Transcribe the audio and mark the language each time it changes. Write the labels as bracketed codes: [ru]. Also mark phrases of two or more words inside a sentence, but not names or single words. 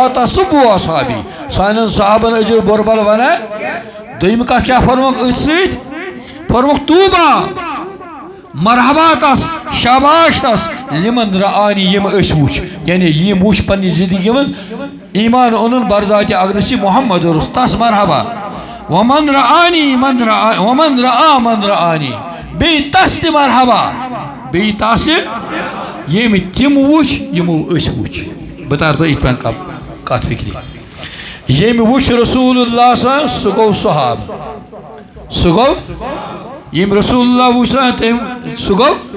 [ar] تسبوا اصحابی [ks] سانٮ۪ن صحابن ٲسۍزیو بُرٕ بل ونان دوٚیِم کتھ کیٛاہ پوٚرمُکھ أتھۍ سۭتۍ پوٚرمُکھ طوبا مرحبا تس شاباش تس [ar] لمن رآنی [ks] یم أسۍ وٕچھ یعنی یم وٕچھ پننہِ زندگی منٛز ایمان اوٚنُن برذاتِ اقدسی محمد رسول تس مرحبا [ar] ومن رآنی ومن رآ من رآنی [ks] بیٚیہِ تس تہِ مرحبا بیٚیہِ تس ییٚمۍ تِم وٕچھ یِمو أسۍ وٕچھ بہٕ تارٕ تۄہہِ یِتھ پٲٹھۍ کتھ فکرِ ییٚمۍ وٕچھ رسول اللہ صلی سُہ گوٚو صحابہٕ سُہ گوٚو ییٚمۍ رسول اللہ وٕچھ تٔمۍ سُہ گوٚو